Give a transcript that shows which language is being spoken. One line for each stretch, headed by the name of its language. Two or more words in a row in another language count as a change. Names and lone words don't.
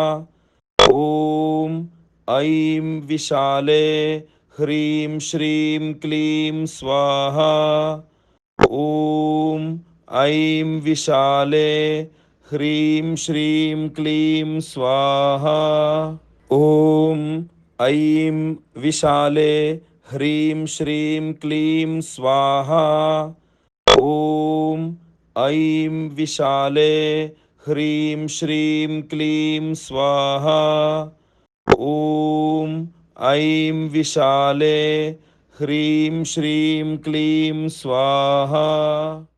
Sanskrit: ಓಂ ಐಂ ವಿಶಾಲೆ ಹ್ರೀಂ ಶ್ರೀಂ ಕ್ಲೀಂ ಸ್ವಾಹಾ. ಓಂ ಐಂ ವಿಶಾಲೆ ಹ್ರೀಂ ಶ್ರೀಂ ಕ್ಲೀಂ ಸ್ವಾಹಾ. ಓಂ ಐಂ ವಿಶಾಲೆ ह्रीं श्रीं क्लीं स्वाहा। ॐ ऐं विशाले ह्रीं श्रीं क्लीं स्वाहा। ॐ ऐं विशाले ह्रीं श्रीं क्लीं स्वाहा।